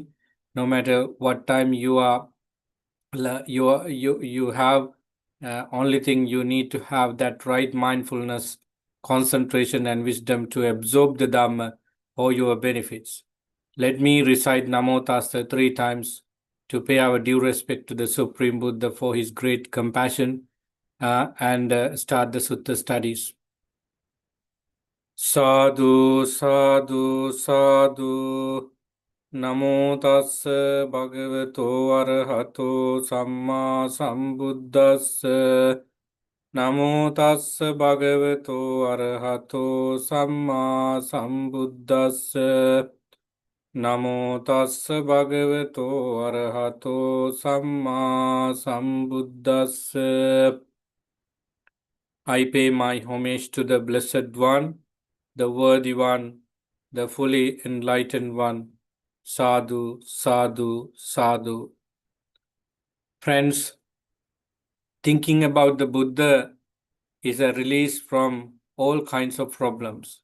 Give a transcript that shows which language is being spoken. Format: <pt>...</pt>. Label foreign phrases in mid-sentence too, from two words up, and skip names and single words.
<en>No matter what time you are, you have only thing you need to have that right mindfulness, concentration, and wisdom to absorb the Dhamma for your benefits. Let me recite</en> <pi>Namo Tassa</pi> <en>3 times to pay our due respect to the Supreme Buddha for his great compassion and start the Sutta studies.</en> <pi>Sadhu, sadhu, sadhu. Namo tassa bhagavato arahato samma sambuddhassa. Namo tassa bhagavato arahato samma sambuddhassa. Namo tassa bhagavato arahato samma sambuddhassa.</pi> <en>I pay my homage to the Blessed One, the Worthy One, the fully enlightened One.</en> <pi>Sadhu, sadhu, sadhu.</pi> <en>Friends, thinking about the Buddha is a release from all kinds of problems.</en>